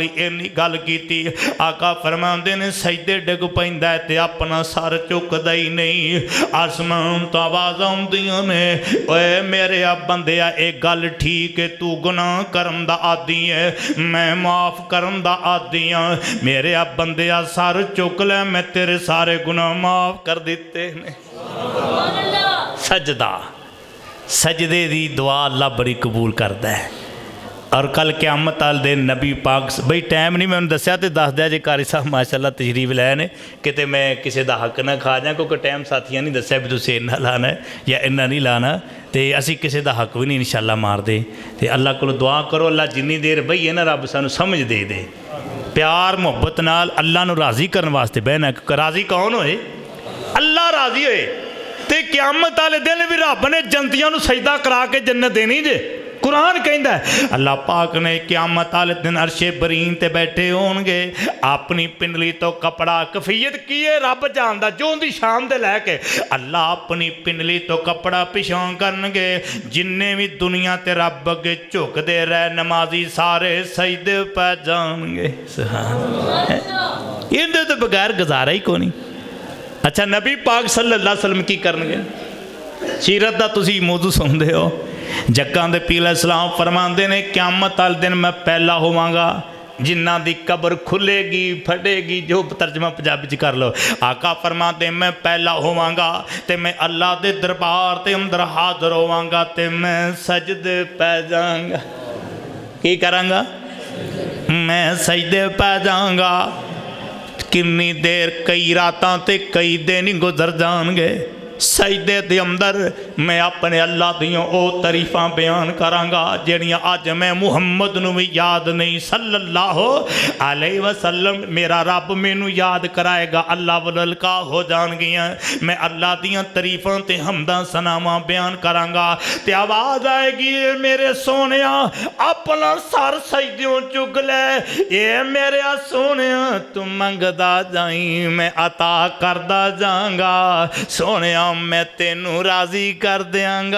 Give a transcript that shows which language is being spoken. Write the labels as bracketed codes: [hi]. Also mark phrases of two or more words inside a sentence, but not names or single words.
[pa] انی گل کی آقا فرماتے نے سجدے ڈگ پیندا تے اپنا سر چکدا ہی نہیں، آسمان توں آواز آؤندیاں نے، اوئے میرے بندیا ایک گل ٹھیک ہے، تو گناہ کرن دا عادی ہے، میں معاف کرن دا عادی ہاں، میرے بندیا سر چک لے، میں تیرے سارے گناہ معاف کر دتے نے. سجدہ، سجدے دی دعا اللہ بڑی قبول کرتا ہے. اور کل قیامت والے دن نبی پاک بئی ٹائم نہیں میں دسیا تو دس دیا جے قاری صاحب ماشاءاللہ تشریف لائے نے، کتے میں کسی کا حق نا کھا جاں، کیونکہ ٹائم ساتھیوں نہیں دسیا بھی تسیں انا لانا ہے یا انا نہیں لانا، تو اسی کسی کا حق بھی نہیں ان شاءاللہ مارتے. تو اللہ کو دعا کرو اللہ جنی دیر بئیے نا رب سانوں سمجھ دے دے، پیار محبت نال اللہ نوں راضی کرنے واسطے بہنا. راضی کون ہوئے? اللہ راضی ہوئے تو قیامت والے دن بھی رب نے جنتیاں نوں سجدہ کرا کے جنت دینی جے. قرآن کہتا ہے اللہ پاک نے قیامت والے دن عرشِ بریں تے بیٹھے ہوں گے، اپنی پنڈلی توں کپڑا کیفیت کی ہے رب جاندا، جو ان کی شان دے لائق اللہ اپنی پنڈلی توں کپڑا پچھاں کرنگے، جنے بھی دنیا تے رب اگے جھکدے رہ نمازی سارے سجدے پے جاݨگے. ایہدے توں بغیر گزارا ہی کوئی نہیں. اچھا نبی پاک [ar] صلى الله عليه وسلم [pa] کی کرنگے? سیرت دا تسیں موضوع سندے ہو، جگاں دے پیر اسلام فرماتے نے قیامت والے دن میں پہلا ہوواں گا جنہاں دی قبر کھلے گی پھٹے گی، جو ترجمہ پنجابی چ کر لو. آقا فرماتے میں پہلا ہوواں گا تے میں اللہ دے دربار تے اندر حاضر ہوواں گا تے میں سجدے پے جاں گا. کی کراں گا؟ میں سجدے پے جاں گا. کنی دیر، کئی راتاں تے کئی دن گزر جاݨگے، سجدے دے اندر میں اپنے اللہ دیاں او تعریفاں بیان کراں گا جیہڑیاں اج میں محمد نوں بھی یاد نہیں [ar] صلى الله عليه وسلم, [pa] میرا رب مینوں یاد کرائے گا، اللہ ولکا ہو جاݨگیاں. میں اللہ دیاں تعریفاں تے حمداں ثناواں بیان کراں گا تے آواز آئے گی میرے سوہݨیا اپنا سر سجدیوں چک لے، یہ میرے سوہݨیا تو منگدا جائیں میں عطا کردا جاں گا، سوہݨیا میں تینوں راضی کر دیاں گا.